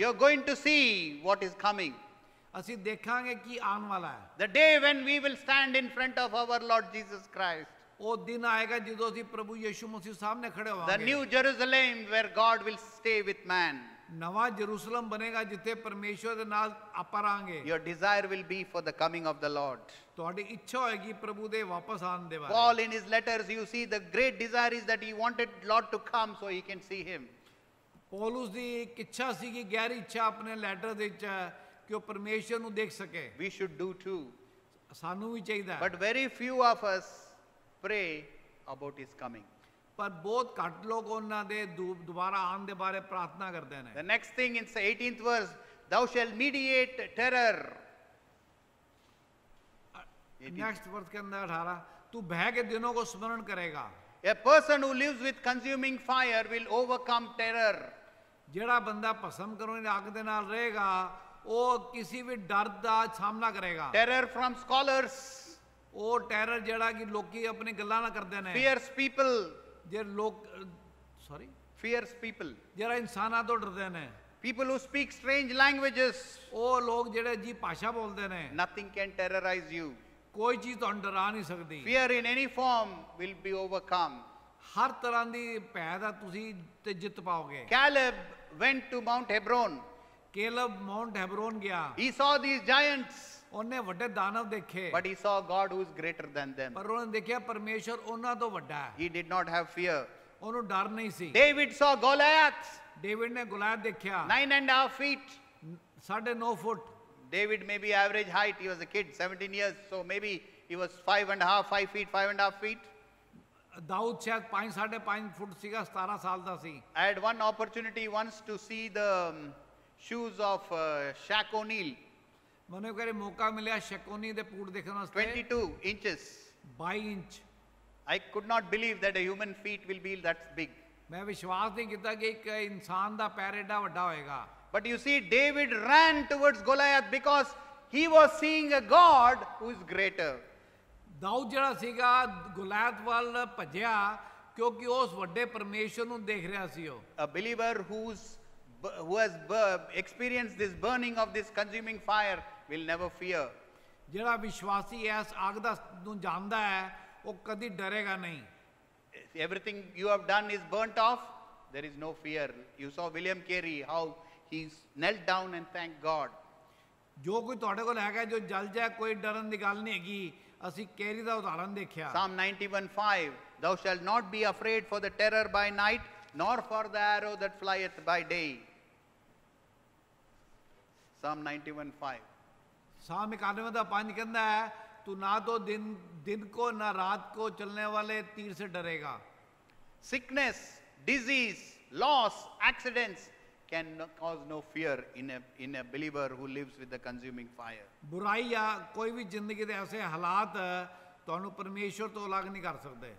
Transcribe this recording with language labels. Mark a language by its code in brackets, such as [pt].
[en] you're going to see what is coming. [pa] ਅਸੀਂ ਦੇਖਾਂਗੇ ਕੀ ਆਉਣ ਵਾਲਾ ਹੈ [en] The day when we will stand in front of our Lord Jesus Christ. [pa] ਉਹ ਦਿਨ ਆਏਗਾ ਜਦੋਂ ਅਸੀਂ ਪ੍ਰਭੂ ਯਿਸੂ ਮਸੀਹ ਸਾਹਮਣੇ ਖੜੇ [en] The [pa] ਹੋਵਾਂਗੇ [en] new Jerusalem where God will stay with man. [pa] ਨਵਾਂ ਜਰੂਸਲਮ ਬਣੇਗਾ ਜਿੱਥੇ ਪਰਮੇਸ਼ਵਰ ਦੇ ਨਾਲ ਆਪਾਂ ਰਹਾਂਗੇ [en] Your desire will be for the coming of the Lord. [pa] ਤੁਹਾਡੀ ਇੱਛਾ ਹੋਏਗੀ ਪ੍ਰਭੂ ਦੇ ਵਾਪਸ ਆਉਣ ਦੇ ਬਾਰੇ [en] Paul in his letters, you see, the great desire is that he wanted Lord to come so he can see him. [pa] ਪੌਲੁਸ ਦੀ ਇੱਕ ਇੱਛਾ ਸੀ ਕਿ ਗਹਿਰੀ ਇੱਛਾ ਆਪਣੇ ਲੈਟਰ ਦੇ ਵਿੱਚ ਕਿ ਉਹ ਪਰਮੇਸ਼ਵਰ ਨੂੰ ਦੇਖ ਸਕੇ [en] We should do too. [pa] ਸਾਨੂੰ ਵੀ ਚਾਹੀਦਾ ਹੈ [en] But very few of us pray about his coming. [pa] ਪਰ ਬਹੁਤ ਘੱਟ ਲੋਕ ਉਹਨਾਂ ਦੇ ਦੁਬਾਰਾ ਆਉਣ ਦੇ ਬਾਰੇ ਪ੍ਰਾਰਥਨਾ ਕਰਦੇ ਨੇ [en] The next thing in the 18th verse, thou shalt mediate terror. [hi] Next वर्ष के अंदर 18 तू भय के दिनों को स्मरण करेगा [en] A person who lives with consuming fire will overcome terror. [pa] ਜਿਹੜਾ ਬੰਦਾ ਭਸਮ ਕਰਨ ਦੀ ਅੱਗ ਦੇ ਨਾਲ ਰਹੇਗਾ ਉਹ ਕਿਸੇ ਵੀ ਡਰ ਦਾ ਸਾਹਮਣਾ ਕਰੇਗਾ [en] Terror from scholars, [pa] ਉਹ ਟੈਰਰ ਜਿਹੜਾ ਕਿ ਲੋਕੀ ਆਪਣੀ ਗੱਲਾਂ ਨਾ ਕਰਦੇ ਨੇ [en] fierce people, [pa] ਜੇ ਲੋਕ ਸੌਰੀ [en] fierce people, [pa] ਜਿਹੜਾ ਇਨਸਾਨਾਂ ਤੋਂ ਡਰਦੇ ਨੇ [en] people who speak strange languages. [pa] ਉਹ ਲੋਕ ਜਿਹੜੇ ਜੀ ਭਾਸ਼ਾ ਬੋਲਦੇ ਨੇ [en] Nothing can terrorize you. [pa] ਕੋਈ ਚੀਜ਼ ਤੁਹਾਨੂੰ ਡਰਾ ਨਹੀਂ ਸਕਦੀ [en] Fear in any form will be overcome. [pa] ਹਰ ਤਰ੍ਹਾਂ ਦੀ ਭੈ ਦਾ ਤੁਸੀਂ ਤੇ ਜਿੱਤ ਪਾਓਗੇ [en] Caleb went to Mount Hebron. [pa] ਕੇਲਬ Mount Hebron ਗਿਆ [en] He saw these giants, [pa] ਉਹਨੇ ਵੱਡੇ ਦਾਨਵ ਦੇਖੇ [en] but he saw God who is greater than them. [pa] ਪਰ ਉਹਨੇ ਦੇਖਿਆ ਪਰਮੇਸ਼ਰ ਉਹਨਾਂ ਤੋਂ ਵੱਡਾ ਹੈ [en] He did not have fear. [pa] ਉਹਨੂੰ ਡਰ ਨਹੀਂ ਸੀ [en] David saw Goliath, [pa] ਡੇਵਿਡ ਨੇ ਗੁਲਾਇਤ ਦੇਖਿਆ [en] 9.5 feet. [pa] 9.5 foot [en] David may be average height. He was a kid, 17 years. So maybe he was 5.5, 5 feet, 5.5 feet. [pa] Dawood ਸ਼ਾਇਦ 5.5 ਫੁੱਟ ਸੀਗਾ, 17 ਸਾਲ ਦਾ ਸੀ। [en] I had one opportunity once to see the shoes of Shaq O'Neal, [pa] ਮੈਨੂੰ ਇੱਕ ਵਾਰੀ ਮੌਕਾ ਮਿਲਿਆ ਸ਼ਕੋਨੀ ਦੇ ਬੂਟ ਦੇਖਣ ਵਾਸਤੇ। [en] 22 inches. [pa] 22 inch. [en] I could not believe that a human feet will be that big. [pa] ਮੈਂ ਵਿਸ਼ਵਾਸ ਨਹੀਂ ਕੀਤਾ ਕਿ ਇੱਕ ਇਨਸਾਨ ਦਾ ਪੈਰ ਏਡਾ ਵੱਡਾ ਹੋਏਗਾ। [en] But you see, David ran towards Goliath because he was seeing a God who is greater. [pa] Dawood ਜਿਹੜਾ ਸੀਗਾ ਗੁਲਾਇਤ ਵੱਲ ਭੱਜਿਆ ਕਿਉਂਕਿ ਉਸ ਵੱਡੇ ਪਰਮੇਸ਼ਰ ਨੂੰ ਦੇਖ ਰਿਹਾ ਸੀ ਉਹ। [en] A believer who has experienced this burning of this consuming fire will never fear. [pa] ਜਿਹੜਾ ਵਿਸ਼ਵਾਸੀ ਇਸ ਅੱਗ ਦਾ ਨੂੰ ਜਾਣਦਾ ਹੈ ਉਹ ਕਦੀ ਡਰੇਗਾ ਨਹੀਂ। [en] Everything you have done is burnt off, there is no fear. You saw William Carey, how he knelt down and thanked God. [pa] ਜੋ ਕੋਈ ਤੁਹਾਡੇ ਕੋਲ ਹੈਗਾ ਜੋ ਜਲ ਜਾਏ ਕੋਈ ਡਰਨ ਦੀ ਗੱਲ ਨਹੀਂ ਹੈਗੀ। ਅਸੀਂ ਕੈਰੀ ਦਾ ਉਦਾਹਰਨ ਦੇਖਿਆ। [en] Psalm 91:5, thou shalt not be afraid for the terror by night, nor for the arrow that flieth by day. Psalm 91:5. [hi] Psalm 91:5 कहता है तू ना तो दिन को ना रात को चलने वाले तीर से डरेगा। [en] Sickness, disease, loss, accidents can cause no fear in a believer who lives with the consuming fire. [hi] बुराई या कोई भी जिंदगी दे ऐसे हालात [pa] ਤੁਹਾਨੂੰ ਪਰਮੇਸ਼ਵਰ ਤੋਂ ਅਲੱਗ ਨਹੀਂ ਕਰ ਸਕਦੇ।